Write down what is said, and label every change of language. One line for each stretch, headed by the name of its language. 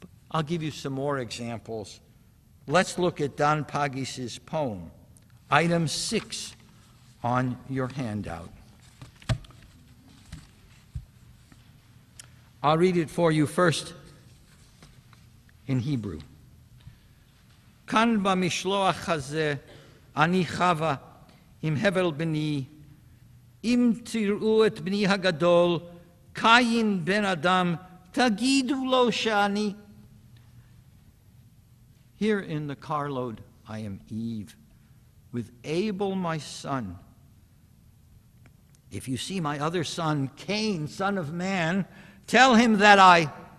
English: I'll give you some more examples. Let's look at Don Pagis's poem, item 6 on your handout. I'll read it for you first in Hebrew.
Hebrew: כאן במשלוח הזה אני חווה עם הבל בני, אם תראו את בני הגדול, קין בן אדם, תגידו לו שאני.
English: Here in the carload I am Eve, with Abel my son. If you see my other son, Cain, son of man, tell him that I...